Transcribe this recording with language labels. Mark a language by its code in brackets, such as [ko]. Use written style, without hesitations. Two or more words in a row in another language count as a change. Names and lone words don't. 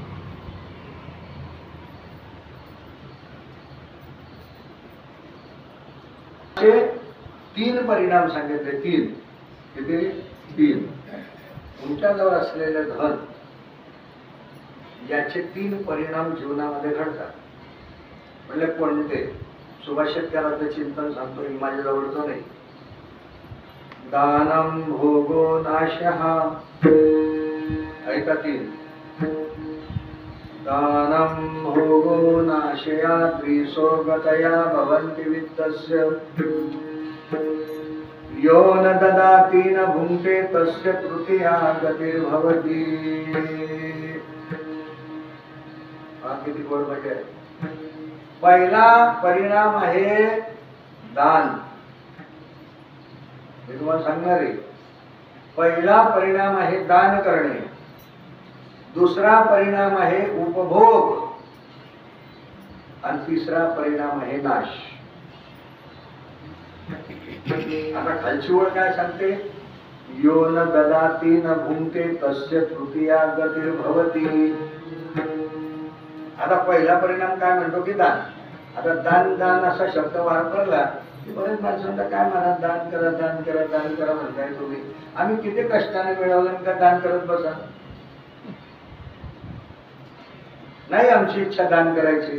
[mr] तीन परिणाम सांगितले. तीन तुमच्याजवळ असलेले धन याचे तीन परिणाम जीवनामध्ये घडतात. म्हणजे कोणते? सुभाषित त्याला चिंतन सांगतो, माझ्याजवळचं नाही. [sa] दानम भोगो नाशः. [mr] ऐका, तीन. [sa] दानम भोगो नाशया द्विसो गतया भवन्ति वित्तस्य यो न ददाति न भुङ्क्ते तस्य तृतीया गतिर्भवति. [mr] किती गोड म्हणजे. पहिला परिणाम आहे दान. मी तुम्हाला सांगणार आहे. पहिला परिणाम आहे दान करणे. दुसरा परिणाम आहे उपभोग आणि तिसरा परिणाम आहे नाश. आता खालची ओळ काय सांगते? [sa] यो न ददाति न भुङ्क्ते तस्य तृतीया गतिर्भवति. [mr] आता पहिला परिणाम काय म्हणतो की दान. आता दान दान असा शब्द वापरला की बरेच माणसांना काय म्हणा, दान करा दान करा दान करा म्हणताय तुम्ही. आम्ही किती कष्टाने मिळवलं का दान करत बसा? नाही आमची इच्छा दान करायची.